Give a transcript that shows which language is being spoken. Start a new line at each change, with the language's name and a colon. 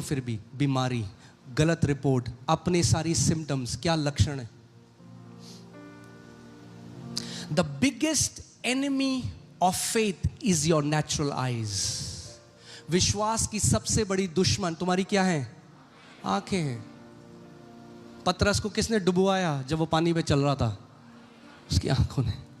Hindi: फिर भी बीमारी, गलत रिपोर्ट, अपने सारी सिम्टम्स, क्या लक्षण है?
English: The biggest enemy of faith is your natural eyes.
Hindi: विश्वास की सबसे बड़ी दुश्मन तुम्हारी क्या है? आंखें हैं। पतरस को किसने डुबवाया जब वो पानी में चल रहा था? उसकी आंखों ने।